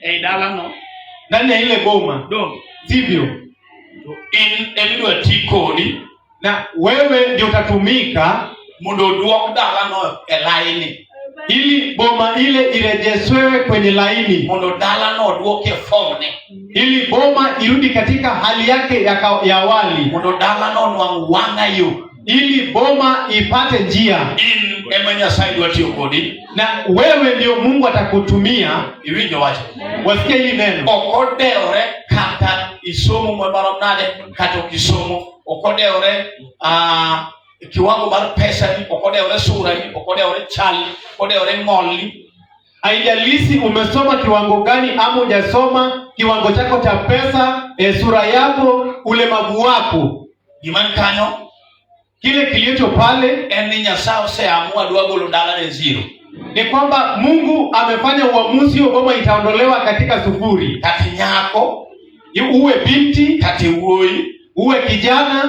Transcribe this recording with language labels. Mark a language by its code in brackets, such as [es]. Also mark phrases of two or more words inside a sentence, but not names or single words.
[luo] dala no [sw] ndani ya ile boma [luo] dong [sw] sivyo? [luo] in emidwa tikodi [sw] Na wewe ndio utatumika [luo] mondo duok dala no elaini, [sw] ili boma ile irejeshewe kwenye laini, [luo] mondo dala no duoke formne, [sw] ili boma irudi katika hali yake ya awali, [luo] mondo dala no nwang' wang'ayo, [sw] ili boma ipate njia. [luo] in ema Nyasaye dwa tiyo kodi, [sw] Na wewe ndio Mungu atakutumia. [luo] iwinjo wacho. [sw] Wasikia hili neno. [luo] Okodewre kata isomo marom nade kata okisomo, okodewre kiwango mar pesa ni, okodewre sura ni, okodewre chali, okodewre ng'olni. [sw] Haijalishi umesoma kiwango gani ama hujasoma, kiwango chako cha pesa, sura yako, ulemavu wako, [luo] Gimani kanyo [sw] kile kilicho pale [luo] en ni Nyasaye oseamua dwa golo dala ne zero. [sw] ni kwamba Mungu amefanya uamuzi, boma itaondolewa katika sufuri. [luo] Kati nyako, [sw] Uwe binti, [luo] kati wuoyi, [sw] uwe kijana,